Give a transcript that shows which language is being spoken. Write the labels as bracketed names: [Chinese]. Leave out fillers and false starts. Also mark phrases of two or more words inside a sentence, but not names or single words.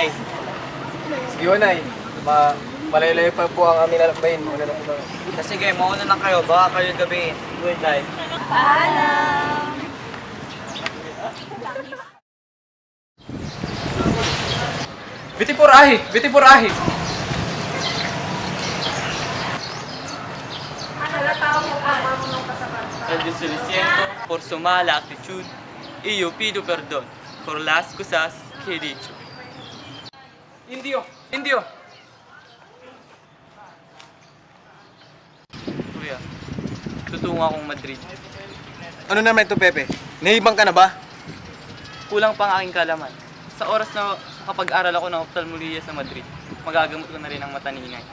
[Filipino] Sige, Nay. Malayo-layo pa po ang aming lalakbayin. Sige, mauna lang kayo. Baka kayo gabihin. [English] Good night. [Filipino] Paalam! Vitipur ahi! Vitipur ahi! [Spanish] El Dios lo siento por su mala actitud y yo pido perdón por las cosas que he dicho. Indio! Indio! [Filipino] Kuya, tutungo akong Madrid. Ano naman ito, Pepe? Nahibang ka na ba? Kulang pa ang aking kalaman. Sa oras na kapag-aral ako ng ophthalmology sa Madrid, magagamot ko na rin ang mata ni inay.